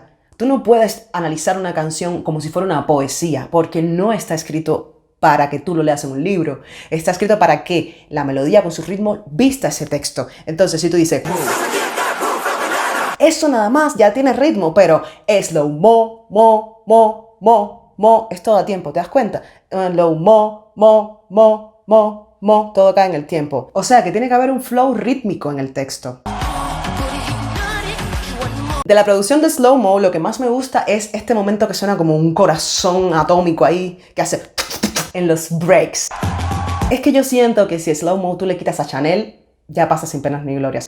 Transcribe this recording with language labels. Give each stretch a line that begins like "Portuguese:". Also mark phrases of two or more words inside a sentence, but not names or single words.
Spanish: Tú no puedes analizar una canción como si fuera una poesía, porque no está escrito para que tú lo leas en un libro. Está escrito para que la melodía con su ritmo vista ese texto. Entonces, si tú dices, esto nada más ya tiene ritmo, pero es slow mo, mo, mo, mo, mo, es todo a tiempo, ¿te das cuenta? Low mo, mo, mo, mo, mo, todo cae en el tiempo. O sea que tiene que haber un flow rítmico en el texto. De la producción de Slow Mo, lo que más me gusta es este momento que suena como un corazón atómico ahí, que hace en los breaks. Es que yo siento que si Slow Mo tú le quitas a Chanel, ya pasa sin penas ni glorias.